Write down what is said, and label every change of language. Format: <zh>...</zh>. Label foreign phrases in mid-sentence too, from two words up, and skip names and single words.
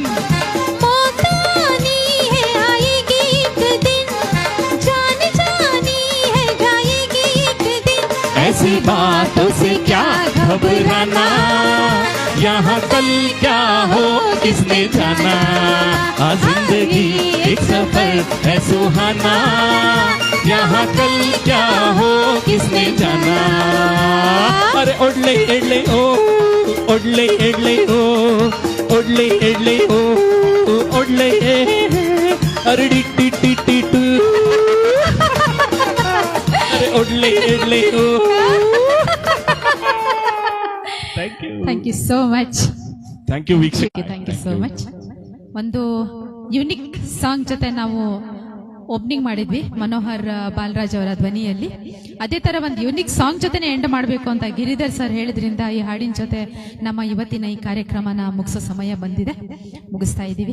<hi>मौत आनी है आएगी एक दिन, जान जानी है जाएगी एक दिन। ऐसी बातों से क्या घबराना, यहाँ कल क्या हो किसने जाना। हाँ जिंदगी एक सफर है सुहाना, यहाँ कल क्या हो किसने जाना। अरे ओडले एडले हो, ओडले एडले हो, ओडले एडले हो, ओडले, अरे डी टी टी टी टू, अरे ओडले एडले हो।</hi> <en>thank you so much. thank you ವೀಕ್ಷಕ, thank you so much.</en> <kn>ಒಂದು</kn> <en>unique song</en> <kn>ಜೊತೆ ನಾವು ಓಪನಿಂಗ್ ಮಾಡಿದ್ವಿ ಮನೋಹರ್ ಬಾಲರಾಜ್ ಅವರ ಧ್ವನಿಯಲ್ಲಿ. ಅದೇ ತರ ಒಂದು</kn> <en>unique song</en> <kn>ಜೊತೆನೆ ಎಂಡ್ ಮಾಡಬೇಕು ಅಂತ ಗಿರಿಧರ್ ಸರ್ ಹೇಳಿದ್ರಿಂದ ಈ ಹಾಡಿನ ಜೊತೆ ನಮ್ಮ ಇವತ್ತಿನ ಈ ಕಾರ್ಯಕ್ರಮನ ಮುಗಿಸೋ ಸಮಯ ಬಂದಿದೆ, ಮುಗಿಸ್ತಾ ಇದ್ದೀವಿ.</kn>